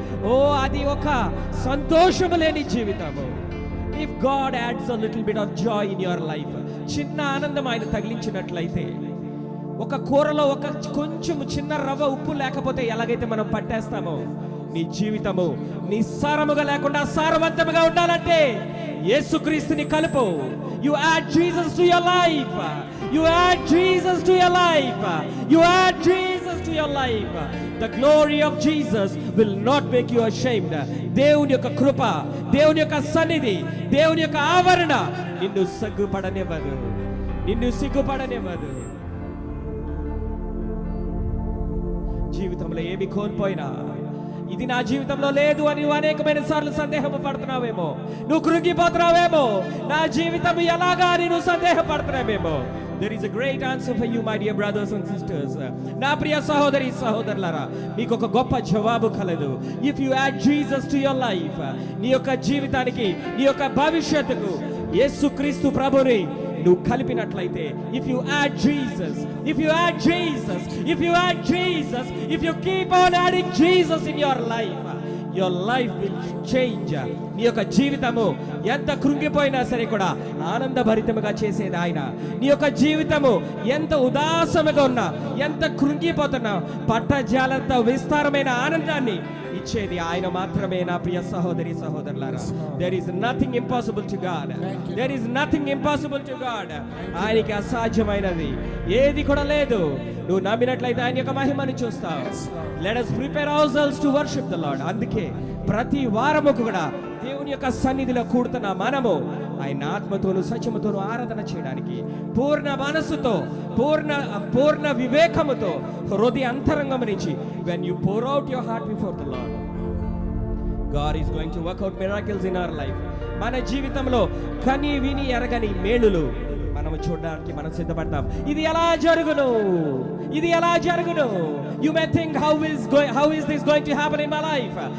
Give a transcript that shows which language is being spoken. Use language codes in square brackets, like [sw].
[te] ఓ అది ఒక సంతోషము లేని జీవితము. [en] if God adds a little bit of joy in your life, [te] చిన్న ఆనందం ఆయన తగిలించినట్లయితే, ఒక కూరలో ఒక కొంచెం చిన్న రవ్వ ఉప్పు లేకపోతే ఎలాగైతే మనం పట్టేస్తామో, నీ జీవితము నిస్సారముగా లేకుండా సారవంతముగా ఉండాలంటే యేసుక్రీస్తుని కలుపు. [en] You add Jesus to your life. You add Jesus to your life. You add Jesus to your life. The glory of Jesus will not make you ashamed. [te] దేవుని యొక్క కృప, దేవుని యొక్క సన్నిధి, దేవుని యొక్క ఆవరణ నిన్ను సిగ్గుపడనివ్వదు, నిన్ను సిగ్గుపడనివ్వదు. జీవితంలో ఏమి కోల్పోయినా, ఇది నా జీవితంలో లేదు అని నువ్వు అనేకమైన సార్లు సందేహం పడుతున్నావేమో, నువ్వు కృంగిపోతున్నావేమో, నా జీవితం ఎలాగా అని నువ్వు సందేహపడుతున్నావేమో. [en] There is a great answer for you, my dear brothers and sisters. [te] నా ప్రియ సహోదరి సహోదరులారా, మీకు ఒక గొప్ప జవాబు కలదు. [en] If you add Jesus to your life, [te] నీ యొక్క జీవితానికి, నీ యొక్క భవిష్యత్తుకు యేసుక్రీస్తు ప్రభుని నువ్వు కలిపినట్లయితే, [en] if you add Jesus, if you add Jesus, if you add Jesus, if you keep on adding Jesus in your life, your life will change. [te] నీ యొక్క జీవితము ఎంత కృంగిపోయినా సరే కూడా ఆనందభరితముగా చేసేది ఆయన. నీ యొక్క జీవితము ఎంత ఉదాసముగా ఉన్నా, ఎంత కృంగిపోతున్నా, పట్టజాలంత విస్తారమైన ఆనందాన్ని ఇచ్చేది ఆయన మాత్రమే. నా ప్రియ సహోదరి సహోదరులారా, [en] There is nothing impossible to God. There is nothing impossible to God. [te] ఆయనకి అసాధ్యమైనది ఏది కూడా లేదు. నువ్వు నమ్మినట్లయితే ఆయన యొక్క మహిమను చూస్తావు. [en] Let us prepare ourselves to worship the Lord. [te] అందుకే ప్రతి వారము కూడా దేవుని యొక్క సన్నిధిలో కూడుతున్న మనము ఆయన ఆత్మతోను సత్యముతోను ఆరాధన చేయడానికి పూర్ణ మనస్సుతో, పూర్ణ వివేకముతో, హృదయ అంతరంగం నుంచి, [en] when you pour out your heart before the Lord, God is going to work out miracles in our life. [te] మన జీవితంలో కని విని ఎరగని మేలులు మనము చూడడానికి మనం సిద్ధపడతాం. ఇది ఎలా జరుగును, ఇది ఎలా జరుగును? [en] You may think how is this going to happen in my life?